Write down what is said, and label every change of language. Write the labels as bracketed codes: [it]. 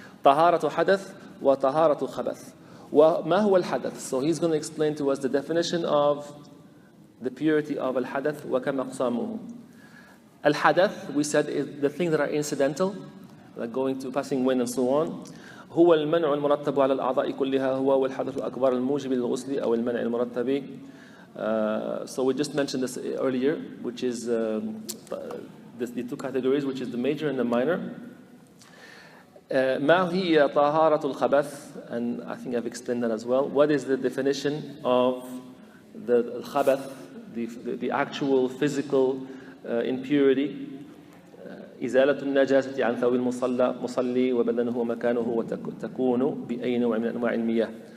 [ar] Taharatu hadath wa taharatu khabath. وَمَا هُوَ الْحَدَث? [en] So he's going to explain to us the definition of the purity of al-hadath. [ar] وَكَمْ أَقْسَامُهُ. [en] Al-hadath, we said, is the things that are incidental, like going to passing wind and so on. [ar] هو المنع المرتب على الأعضاء كلها هو والحدث الأكبر الموجب للغسل أو المنع المرتب. [en] So we just mentioned this earlier, which is the two categories, which is the major and the minor. [ar] ما هي طهارة الخبث? [en] And I think I've explained that as well. What is the definition of the khabath, the actual physical impurity? [ar] إزالة النجاسة عن ثوب المصلي وبدنه ومكانه وتكون بأي نوع من أنواع المياه.